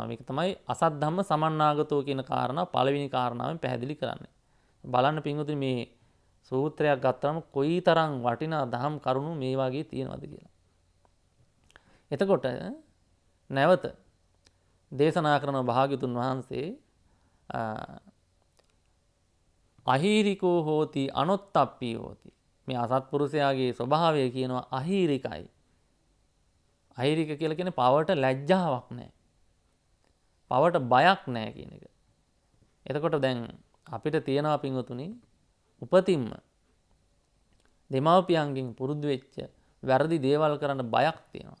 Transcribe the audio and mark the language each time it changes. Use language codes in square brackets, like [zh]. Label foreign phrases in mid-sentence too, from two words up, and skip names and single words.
[si] මේක තමයි [pi] අසත් ධම්ම සමන්නාගතෝ [si] කියන කාරණාව පළවෙනි කාරණාවෙන් පැහැදිලි කරන්නේ. බලන්න පින්වතුනි මේ සූත්‍රයක් ගත්තම කොයිතරම් වටිනා දහම් කරුණු මේ වගේ තියෙනවද කියලා. එතකොට නැවත දේශනා කරන භාග්‍යතුන් වහන්සේ [pi] අහීරිකෝ හෝති අනොත්තප්පී හෝති. [si] මේ අසත්පුරුෂයාගේ ස්වභාවය කියනවා අහීරිකයි. අහීරික කියලා කියන්නේ පවට ලැජ්ජාවක් නැහැ. පවට බයක් නැහැ කියන එක. එතකොට දැන් අපිට තියෙනවා පින්වතුනි උපතින්ම දෙමාපියන්ගෙන් පුරුදු වෙච්ච වැරදි දේවල් කරන්න බයක් තියෙනවා.